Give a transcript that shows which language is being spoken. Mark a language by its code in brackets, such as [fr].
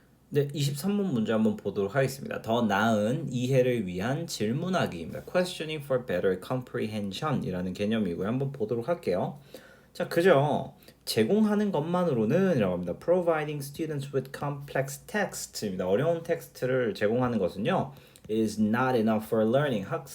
[ko] 네, 23번 문제 한번 보도록 하겠습니다. 더 나은 이해를 위한 질문하기입니다. [en] Questioning for better comprehension [ko] 이라는 개념이고요. 한번 보도록 할게요. 자, 그죠? 제공하는 것만으로는 이라고 합니다. [en] Providing students with complex text입니다. [ko] 어려운 텍스트를 제공하는 것은요. [en] is not enough for learning.